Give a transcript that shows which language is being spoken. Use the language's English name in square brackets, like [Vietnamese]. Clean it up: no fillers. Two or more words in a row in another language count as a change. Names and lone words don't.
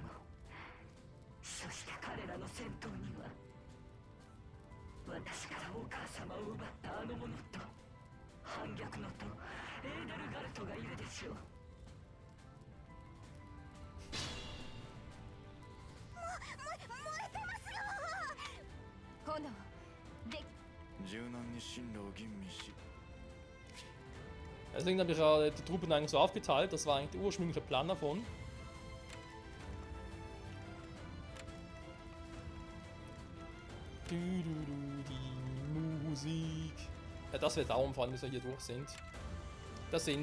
[Japanese] そして彼らの先頭には私からお母様を奪ったあの者と反逆のとエーデルガルトがいるでしょう。炎で柔軟に進路を吟味し [German] Deswegen habe ich ja die Truppen eigentlich so aufgeteilt. Das war eigentlich der ursprüngliche Plan davon. Die Musik. Ja, das wird dauern, vor allem, bis wir hier durch sind.